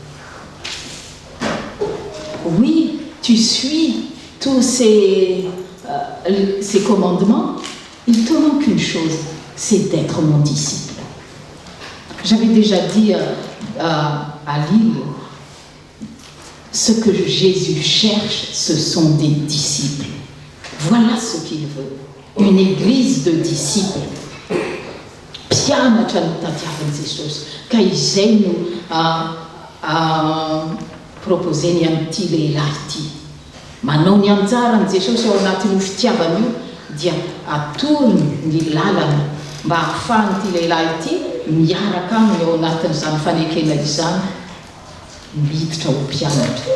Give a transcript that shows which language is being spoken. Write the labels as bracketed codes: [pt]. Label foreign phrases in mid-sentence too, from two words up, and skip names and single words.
[fr] Oui, tu suis tous ces commandements, il te manque une chose, c'est d'être mon disciple. J'avais déjà dit à Lille, ce que Jésus cherche, ce sont des disciples. Voilà ce qu'il veut. Une église de disciples. [mg] Pianatra no tadiavan'i Jesosy. Ka izay no proposeny amin'ity lehilahy ity. Manao ny anjaran'i Jesosy ao anatin'io fitiavana io dia atorony ny lalana mba ahafahan'ity lehilahy ity miaraka aminy ao anatin'izany fanekena izany miditra ho mpianatra.